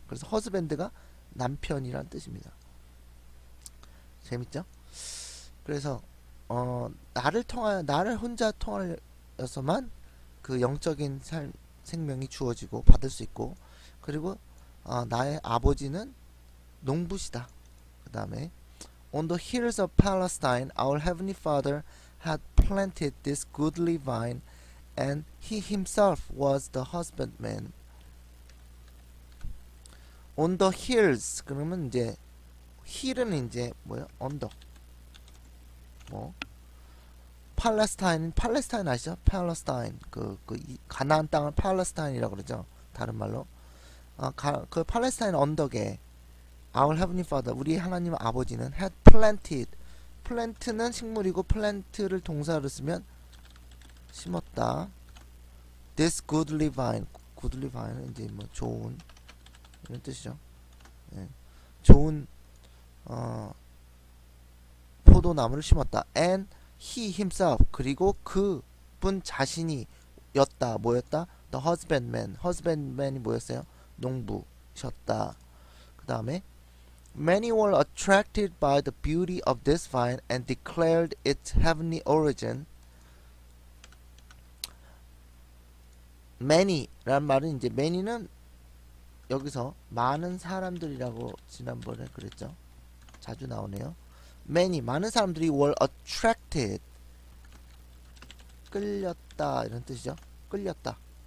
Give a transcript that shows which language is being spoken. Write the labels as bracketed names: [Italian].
[Korean] 그래서 husband가 남편이란 뜻입니다. 재밌죠? 그래서 나를 혼자 통하여서만 그 영적인 생명이 주어지고 받을 수 있고, 그리고 나의 아버지는 농부시다. 그 다음에 [English] On the hills of Palestine, our heavenly Father had planted this goodly vine, and he himself was the husbandman. On the hills [Korean] 그러면 이제 hill은 이제 뭐예요? 언덕. 팔레스타인 아시죠? 팔레스타인 가나안 땅을 팔레스타인이라고 그러죠. 다른 말로 그 팔레스타인 언덕에 [English] Our Heavenly Father, [Korean] 우리 하나님 아버지는 [English] had planted. [Korean] plant는 식물이고 plant를 동사로 쓰면 심었다. [English] This goodly vine. goodly vine [Korean] 은 이제 뭐 좋은 이런 뜻이죠. 네. 좋은 포도나무를 심었다. [English] And he himself, [Korean] 그리고 그분 자신이 였다. 뭐였다? [English] The husbandman. [Korean] husbandman이 뭐였어요? 농부셨다. 그 다음에 [English] Many were attracted by the beauty of this vine and declared its heavenly origin. [Korean] many란 말은 이제 many는 여기서 많은 사람들이라고 지난번에 그랬죠. 자주 나오네요. many 많은 사람들이 [English] were attracted [Korean] 끌렸다 이런 뜻이죠. 끌렸다.